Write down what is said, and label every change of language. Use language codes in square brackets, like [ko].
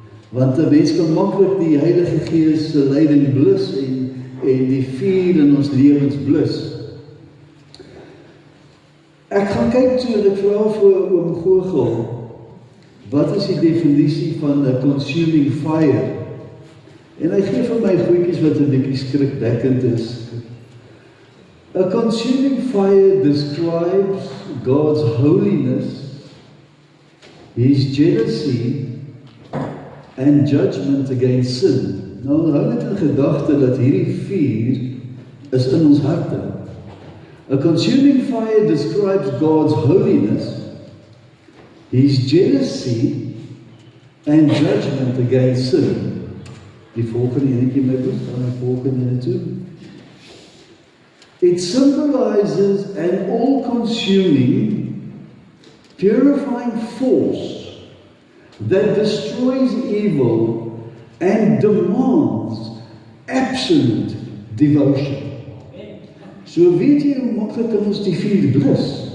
[af] Want 'n mens kan maklik die Heilige Gees se leiding blus en die vuur in ons lewens blus. Ek gaan kyk toe en ek vra vir oom Google, wat is die definisie van 'n consuming fire? En hy gee vir my goedjies wat 'n bietjie skrikwekkend is. [en] A consuming fire describes God's holiness, His jealousy and judgment against sin. [af] Nou hou net in gedagte dat hierdie vuur is in ons harte. [en] A consuming fire describes God's holiness, His jealousy and judgment against sin. [af] Die volgende enetjie my boek, dan die volgende ene toe. [en] It symbolizes an all-consuming, purifying force that destroys evil and demands absolute devotion. [af] So weet jy hoe maklik kan ons die vuur blus?